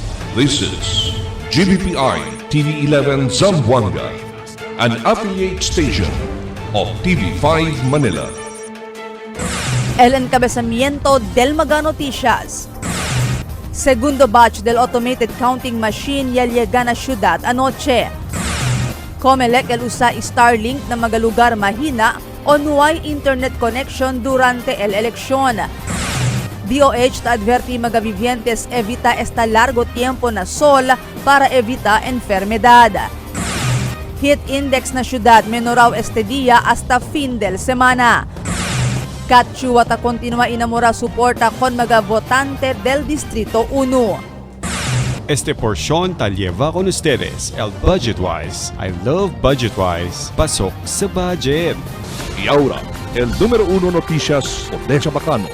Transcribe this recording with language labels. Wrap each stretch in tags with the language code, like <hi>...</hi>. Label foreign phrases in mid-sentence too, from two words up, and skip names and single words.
<en>This is GBPI TV11 Zamboanga, an affiliate station of TV5 Manila.</en> <cbk>El encabezamiento del Mega Noticias. Segundo batch del automated counting machine ya llega na syudad anoche. Comelec el usa Starlink na mga lugar mahina o nuay internet connection durante el eleksyon. DOH ta adverti mga vivientes evita esta largo tiempo na sol para evita enfermedad. Heat index na syudad menoraw este día hasta fin del semana. Katchua ta continua inamura suporta con mga votante del Distrito 1. Este porción ta lleva con ustedes el Budgetwise.</cbk> <en>I love Budgetwise.</en> <tl>Pasok sa budget.</tl> <cbk>Y ahora, el número 1 noticias de Chabacano.</cbk>